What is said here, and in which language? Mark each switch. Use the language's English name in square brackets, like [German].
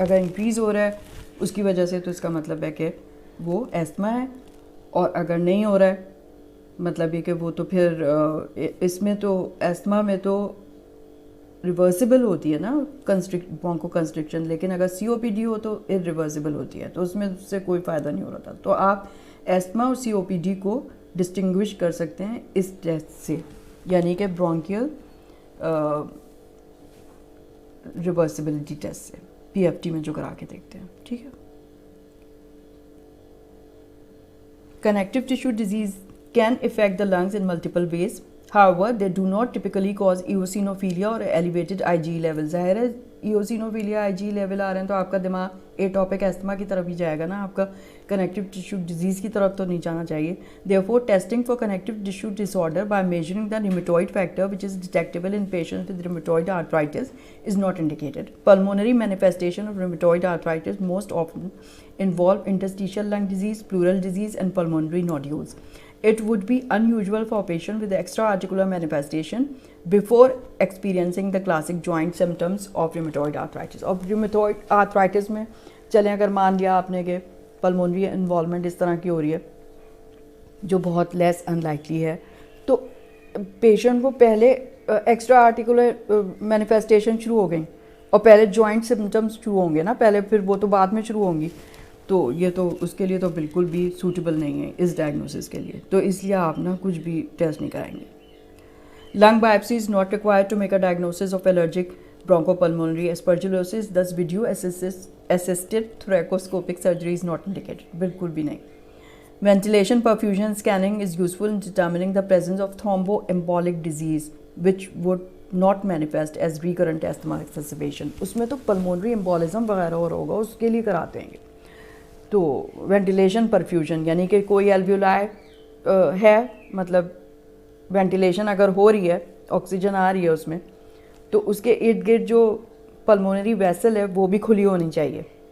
[Urdu] اگر انکریز ہو رہا ہے اس کی وجہ سے تو اس کا مطلب ہے کہ وہ ایستھما ہے, اور اگر نہیں ہو رہا ہے مطلب یہ کہ وہ تو پھر اس میں تو ایستھما میں تو ریورسیبل ہوتی ہے نا برونکو کنسٹرکشن, لیکن اگر سی او پی ڈی ہو تو ارریورسیبل ہوتی ہے, تو اس میں سے کوئی فائدہ نہیں ہو رہا تھا. تو آپ ایستھما اور سی او پی ڈی کو ڈسٹنگوش کر سکتے ہیں اس ٹیسٹ سے, یعنی کہ برونکیل ریورسیبلٹی ٹیسٹ سے, پی ایف ٹی میں جو کرا کے دیکھتے ہیں, ٹھیک ہے. [English] Connective tissue disease can affect the lungs in multiple ways. However, they do not typically cause eosinophilia or elevated IgE levels. [Urdu] ظاہر ہے eosinophilia IgE level آ رہے ہیں تو آپ کا دماغ ایٹوپک ایستھما کی طرف ہی جائے گا نا, آپ کا کنیکٹیو ٹیشو ڈیزیز کی طرف تو نہیں جانا چاہیے. [English] Therefore, testing for connective tissue disorder by measuring the rheumatoid factor, which is detectable in patients with rheumatoid arthritis, is not indicated. Pulmonary manifestation of rheumatoid arthritis most often involve interstitial lung disease, pleural disease, and pulmonary nodules. It would be unusual for a patient with extra-articular manifestation before experiencing the classic joint symptoms of rheumatoid arthritis. [Urdu] اور rheumatoid arthritis میں چلیں اگر مان لیا آپ نے کہ pulmonary involvement اس طرح کی ہو رہی ہے جو بہت لیس ان لائکلی ہے, تو پیشنٹ کو پہلے ایکسٹرا آرٹیکولر مینیفیسٹیشن شروع ہو گئیں اور پہلے جوائنٹ سمٹمس شروع ہوں گے نا پہلے, پھر وہ تو بعد میں شروع ہوں گی, تو یہ تو اس کے لیے تو بالکل بھی سوٹیبل نہیں ہے اس ڈائگنوسس کے لیے, تو اس لیے آپ نا کچھ بھی ٹیسٹ نہیں کرائیں گے. [English] Lung biopsy is not required to make a diagnosis of allergic bronchopulmonary aspergillosis. Thus, video-assisted thoracoscopic surgery is not indicated. [Urdu] بالکل بھی نہیں. [English] Ventilation perfusion scanning is useful in determining the presence of thromboembolic disease, which would not manifest as recurrent asthma exacerbation. [Urdu] اس میں تو pulmonary امبولزم وغیرہ اور ہوگا, اس کے لیے کراتے ہیں. تو وینٹیلیشن پرفیوژن یعنی کہ کوئی الویولائی ہے, مطلب وینٹیلیشن اگر ہو رہی ہے, آکسیجن آ رہی ہے اس میں, تو اس کے ارد گرد جو پلمونری ویسل ہے وہ بھی کھلی ہونی چاہیے.